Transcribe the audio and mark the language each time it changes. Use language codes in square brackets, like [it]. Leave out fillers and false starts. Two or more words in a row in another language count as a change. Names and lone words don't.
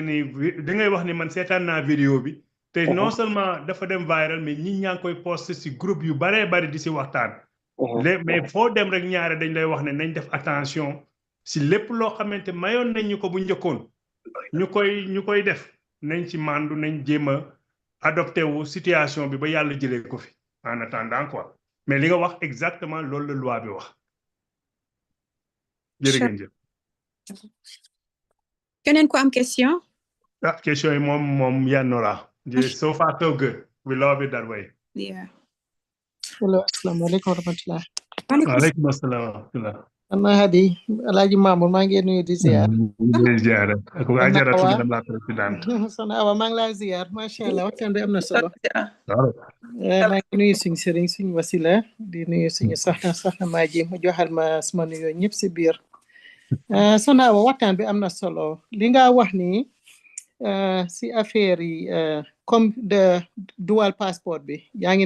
[wo] nii da ngay wax ni man seetaan naa vidéo bi te [fr] non seulement [wo] dafa dem viral mais ñi ñaa ngi koy posté si groupe yu baree bari di si waxtaan mais foo dem rek ñaare dañ lay wax ne nañ def attention si lépp loo xamante mayoon nañ ñu ko bu njëkkoon ñu koy def nañ ci mandu nañ jéem a adopté wu situation bi ba yàlla jëlee ko fi [fr] en attendant quoi [wo] mais li nga wax exactement loolu la loi bi wax jërëjëf keneen ko am question question yi moom yanora [en] so far so good we love it that way yeah [ar] hello السلام عليكم ورحمة الله وعليكم السلام ورحمة الله [wo] ana hadi Alaaji Mamour maa ngi nuyu di ziar ziar ak Ajara tu [fr] madame la présidente [wo] Soxna Awa maa ngi laa ziar [ar] ما شاء الله [wo] waxtaan bi am na solo maa ngi nuyu suñu sëriñ suñu wasila di nuyu suñu soxna Maaji mu joxal ma sama nuyoo ñëpp si biir Soxna Awa waxtaan bi am na solo li nga wax ni si affaire yi [fr] comme de [wo] dual passeport bi yaa ngi ne